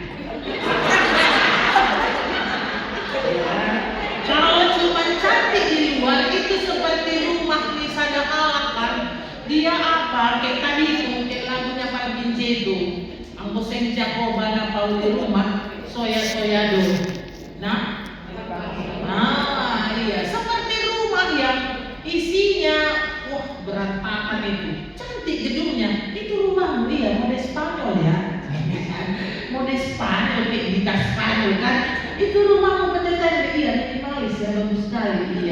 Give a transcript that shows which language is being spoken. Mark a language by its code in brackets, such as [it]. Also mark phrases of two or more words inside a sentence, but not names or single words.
[id] Ya. Kalau cuma cantik di luar itu seperti rumah misalnya Allah kan. Dia apa? Kayak tadi itu, kayak lagunya Pak Bince itu. [bts] Anggo senja kobana pau di rumah, soya-soya do. [id] Nah, iya, seperti rumah yang isinya, wah berantakan itu. Cantik gedungnya, itu rumahmu ya, mode Spanyol ya. Mode Spanyol, kayak di Spanyol kan. Itu rumahmu pendeta iya, minimalis ya, bagus sekali iya.